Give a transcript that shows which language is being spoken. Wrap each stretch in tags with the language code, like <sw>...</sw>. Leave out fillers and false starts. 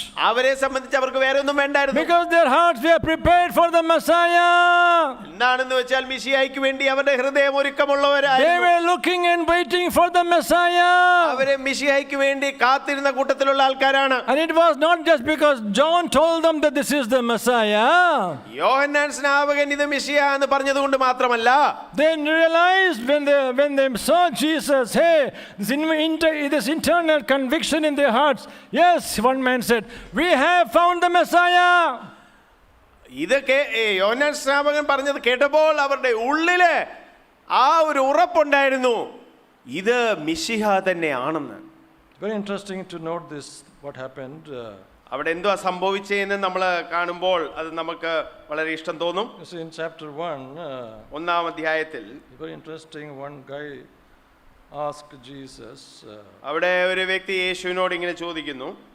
<ml>അവരെ സംബന്ധിച്ച് അവർക്ക് വേറെ ഒന്നും വേണ്ടായിരുന്നു.</ml> <en>Because their hearts were prepared for the Messiah.</en> <ml>എന്താണെന്ന് വെച്ചാൽ മിശിഹായ്ക്ക് വേണ്ടി അവരുടെ ഹൃദയം</ml> <en>They</en> <ml>ഒരുക്കമുള്ളവരായിരുന്നു.</ml> <en>were looking and waiting for the Messiah.</en> <ml>അവരെ മിശിഹായ്ക്ക് വേണ്ടി കാത്തിരുന്ന കൂട്ടത്തിലുള്ള ആൾക്കാരാണ്.</ml> <en>And it was not just because John told them that this is the Messiah.</en> <ml>യോഹന്നാൻ സ്നാപകൻ ഇത് മിശിഹ എന്ന് പറഞ്ഞതുകൊണ്ട് മാത്രമല്ല,</ml> <en>They realized when they saw Jesus, hey, this internal conviction in their hearts. Yes, one man said, we have found the Messiah.</en> <ml>ഇതൊക്കെ യോഹന്നാൻ സ്നാപകൻ പറഞ്ഞത് കേട്ടപ്പോൾ അവരുടെ ഉള്ളില് ആ ഒരു ഉറപ്പുണ്ടായിരുന്നു, ഇത് മിശിഹ തന്നെയാണെന്ന്.</ml> <en>Very interesting to note this, what happened.</en> <ml>അവിടെ എന്തുവാ സംഭവിച്ചതെന്ന് നമ്മൾ കാണുമ്പോൾ അത് നമുക്ക് വളരെ ഇഷ്ടം തോന്നും.</ml> <en>You see, in chapter 1,</en> <ml>1-ാം അധ്യായത്തിൽ</ml> <en>very interesting, one guy asked Jesus.</en> <ml>അവിടെ ഒരു വ്യക്തി യേശുവിനോട് ഇങ്ങനെ ചോദിക്കുന്നു.</ml>